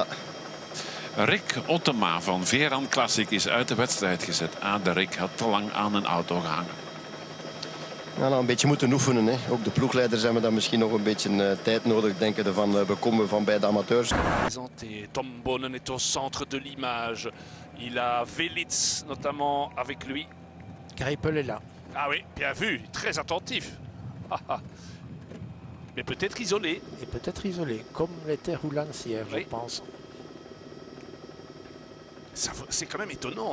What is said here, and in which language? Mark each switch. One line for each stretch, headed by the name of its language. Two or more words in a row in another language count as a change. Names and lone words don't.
Dutch: Rick Ottema van Veran Classic is uit de wedstrijd gezet. De Rick had te lang aan een auto gehangen. Ja, nou, een beetje moeten oefenen. Hè. Ook de ploegleiders hebben dan misschien nog een beetje tijd nodig. Denken ervan, we komen van bij de amateurs.
French: Tom Boonen est au centre de l'image. Il a Velits notamment avec lui. Greipel est là. Ah oui, bien vu, très attentif. Mais peut-être isolé. Et peut-être isolé, comme l'était Roulans hier, Oui. je pense. C'est quand même étonnant.